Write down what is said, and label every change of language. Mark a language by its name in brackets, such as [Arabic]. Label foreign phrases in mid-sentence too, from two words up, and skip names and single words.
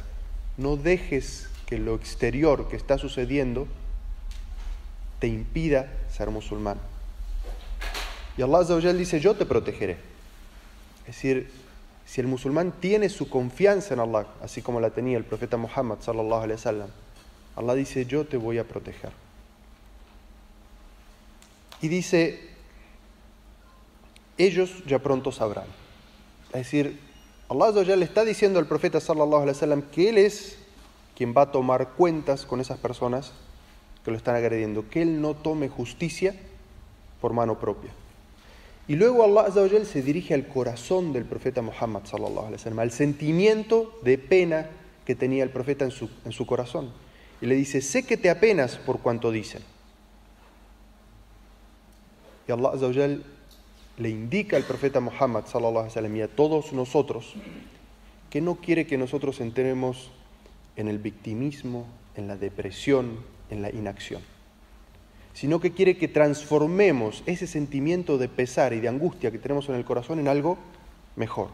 [Spanish] No dejes que lo exterior que está sucediendo te impida ser musulmán. Y [Arabic] الله عز وجل [Spanish] dice: yo te protegeré. Es decir, si el musulmán tiene su confianza en Allah, así como la tenía el profeta Muhammad [Arabic] صلى الله عليه وسلم, [Spanish] Allah dice: yo te voy a proteger. Y dice: ellos ya pronto sabrán. Es decir, [Arabic] الله عز وجل [Spanish] le está diciendo al profeta [Arabic] صلى الله عليه وسلم [Spanish] que él es quien va a tomar cuentas con esas personas que lo están agrediendo, que él no tome justicia por mano propia. Y luego [Arabic] الله عز وجل [Spanish] se dirige al corazón del profeta Muhammad [Arabic] صلى الله عليه وسلم, [Spanish] al sentimiento de pena que tenía el profeta en su corazón. Y le dice: sé que te apenas por cuanto dicen. Y [Arabic] الله عز وجل [Spanish] le indica al profeta Muhammad [Arabic] صلى الله عليه وسلم [Spanish] y a todos nosotros que no quiere que nosotros entremos en el victimismo, en la depresión, en la inacción, sino que quiere que transformemos ese sentimiento de pesar y de angustia que tenemos en el corazón en algo mejor.